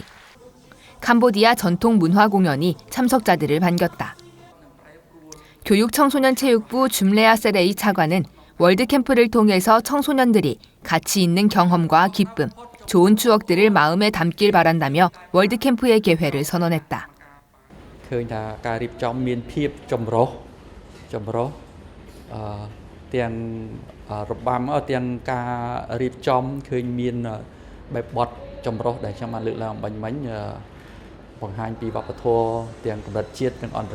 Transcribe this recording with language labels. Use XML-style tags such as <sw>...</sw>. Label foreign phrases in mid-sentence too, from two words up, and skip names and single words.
<ko>캄보디아 전통 문화 공연이 참석자들을 반겼다. 교육청소년체육부 줌레아 세레이 차관은 월드캠프를 통해서 청소년들이 가치 있는 경험과 기쁨, 좋은 추억들을 마음에 담길 바란다며 월드캠프의 개회를 선언했다.</ko> <km>ឃើញថាការរៀបចំមានភាពចម្រុះទាំងរបាំទាំងការរៀបចំឃើញមានបែបបទចម្រុះដែលខ្ញុំបានលើកឡើងបាញ់មិញបង្ហាញពីវប្បធម៌ទាំងកម្រិតជាតិនិងអន្ត</km>